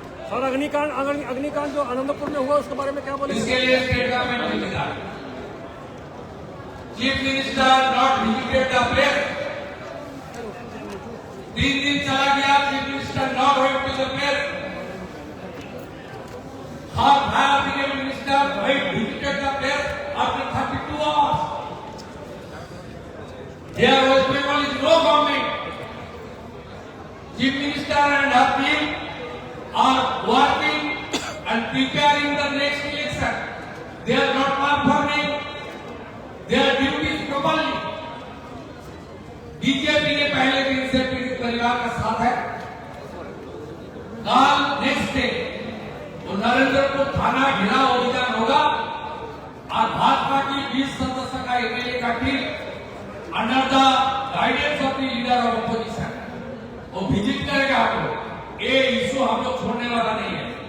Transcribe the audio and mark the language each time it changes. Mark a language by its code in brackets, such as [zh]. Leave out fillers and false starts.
[hi] Sir अग्निकांड जो आनंदपुर में हुआ उसके बारे में क्या बोले? इसके लिए स्टेट गवर्नमेंट जिम्मेदार। [en] Chief minister not visited the place. 3 [hi] दिन चला गया, [en] Chief minister not went to the place. How have the minister visited the place after 32 hours? There was Bengal no government. Chief Minister and her team are working and preparing the next election. They are not performing their duties properly. [hi] BJP ने पहले दिन से पीड़ित परिवार का साथ है। कल नेक्स्ट डे तो नरेंद्रपुर थाना घेराव अभियान होगा और भाजपा की 20 सदस्य का एमएलए का team [en] under the guidance of the leader of opposition [hi] वो विजिट करेगा। आपको ये इशू हम लोग छोड़ने वाला नहीं है।